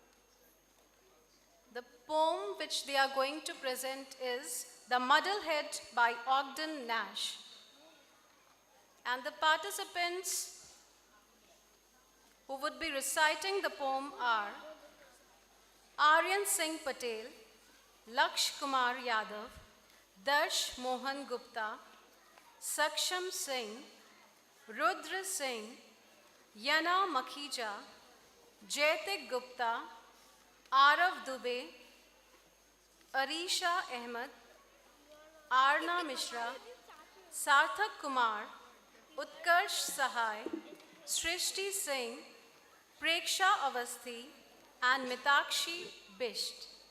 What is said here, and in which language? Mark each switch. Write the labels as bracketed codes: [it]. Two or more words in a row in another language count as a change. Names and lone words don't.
[en] The poem which they are going to present is The Muddlehead by Ogden Nash. And the participants who would be reciting the poem are Aryan Singh Patel, Laksh Kumar Yadav, Darsh Mohan Gupta, Saksham Singh, Rudra Singh, Yana Makhija, Jaitik Gupta, Arav Dubey, Arisha Ahmed, Arna Mishra, Sarthak Kumar, Utkarsh Sahai, Srishti Singh, Preksha Avasthi, and Mitakshi Bisht.